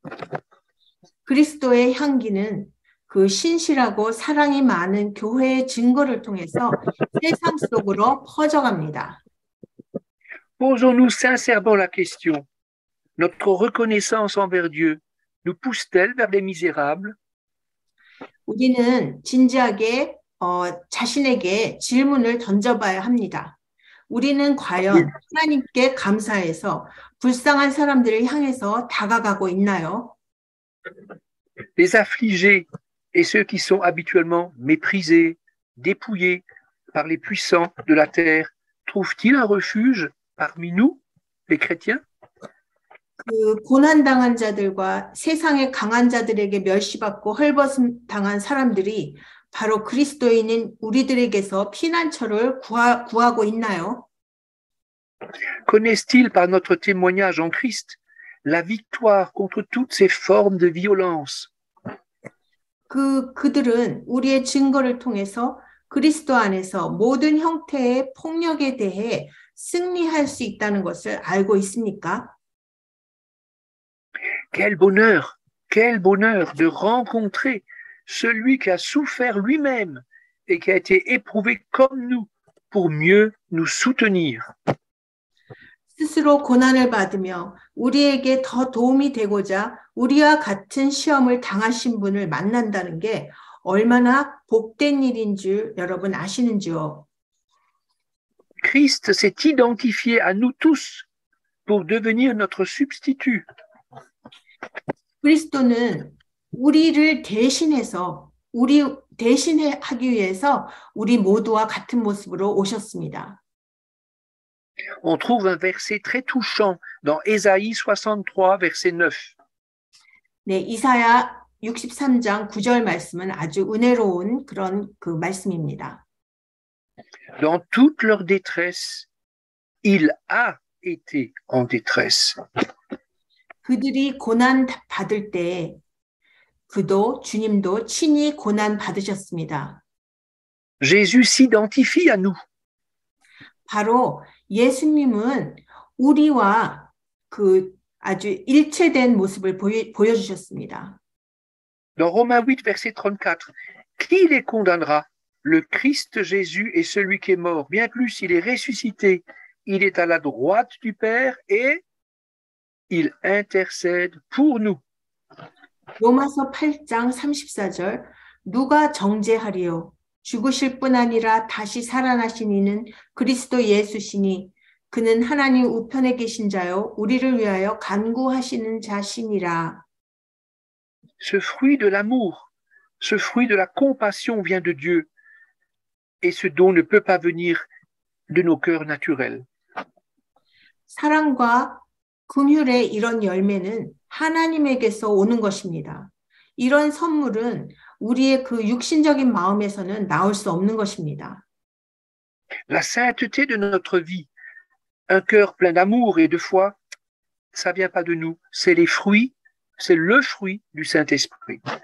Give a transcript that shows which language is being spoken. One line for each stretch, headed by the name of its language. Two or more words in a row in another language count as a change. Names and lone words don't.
Korean: 그리스도의 향기는 그 신실하고 사랑이 많은 교회의 증거를 통해서 세상 속으로 퍼져갑니다.
French: Posons-nous sincèrement la question. Notre reconnaissance envers Dieu nous pousse-t-elle vers les misérables?
Korean: 우리는 진지하게 자신에게 질문을 던져봐야 합니다. 우리는 과연 하나님께 감사해서 불쌍한 사람들을 향해서 다가가고 있나요?
French: Les affligés et ceux qui sont habituellement méprisés, dépouillés par les puissants de la terre, trouvent-ils un refuge parmi nous, les chrétiens?
Korean: 그 고난당한 자들과 세상의 강한 자들에게 멸시받고 헐벗음 당한 사람들이 바로 그리스도인인 우리들에게서 피난처를 구하고 있나요?
French: Connaissent-ils par notre témoignage en Christ la victoire contre toutes ces formes de violence?
Korean: 그들은 우리의 증거를 통해서 그리스도 안에서 모든 형태의 폭력에 대해 승리할 수 있다는 것을 알고 있습니까?
French: Quel bonheur de rencontrer celui qui a souffert lui-même et qui a été éprouvé comme nous pour mieux nous soutenir.
Korean: 스스로 고난을 받으며 우리에게 더 도움이 되고자 우리와 같은 시험을 당하신 분을 만난다는 게 얼마나 복된 일인 줄 여러분 아시는지요?
French: Christ s'est identifié à nous tous pour devenir notre substitut.
Korean: 그리스도는 우리를 대신해서 대신하기 위해서 우리 모두와 같은 모습으로 오셨습니다.
French: On trouve un verset très touchant dans Ésaïe 63, verset 9.
Korean: 네, 이사야 63장 9절 말씀은 아주 은혜로운 그런 그 말씀입니다.
French: Dans toute leur détresse, il a été en détresse.
Korean: 그들이 고난 받을 때 주님도 친히 고난 받으셨습니다.
French: Jésus s'identifie à nous.
Korean: 바로 예수님은 우리와 그 아주 일체된 모습을 보여주셨습니다.
French: Dans Romains 8, verset 34, qui les condamnera? Le Christ Jésus est celui qui est mort. Bien plus, il est ressuscité. Il est à la droite du Père et il intercède pour nous.
Korean: 로마서 8장 34절 누가 정죄하리요? 죽으실 뿐 아니라 다시 살아나신 이는 그리스도 예수시니 그는 하나님 우편에 계신 자요 우리를 위하여 간구하시는 자시니라.
French: Ce fruit de l'amour, ce fruit de la compassion vient de Dieu et ce don ne peut pas venir de nos cœurs naturels.
Korean: 사랑과 긍휼의 이런 열매는 하나님에게서 오는 것입니다. 이런 선물은 우리의 그 육신적인 마음에서는 나올 수 없는 것입니다.
French: La sainteté de notre vie, un cœur plein d'amour et de foi, ça vient pas de nous, c'est le fruit du Saint-Esprit.